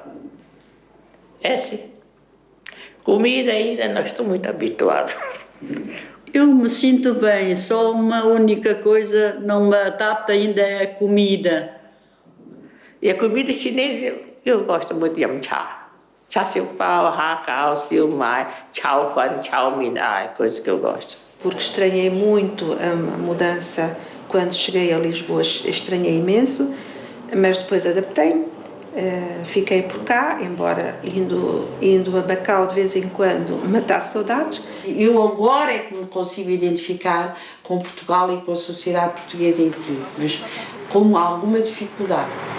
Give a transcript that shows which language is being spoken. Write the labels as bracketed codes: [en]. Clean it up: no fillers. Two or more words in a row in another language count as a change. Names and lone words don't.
[pt] É sim. Comida ainda não estou muito habituado. Eu me sinto bem, só uma única coisa não me adapta ainda é a comida. E a comida chinesa eu gosto muito de chá. Chá siu pao, hakao, siu mai, chao fan, chao min, coisa que eu gosto. Porque estranhei muito a mudança quando cheguei a Lisboa, estranhei imenso, mas depois adaptei-me, fiquei por cá, embora indo a Macau de vez em quando matasse saudades. Eu agora é que me consigo identificar com Portugal e com a sociedade portuguesa em si, mas com alguma dificuldade.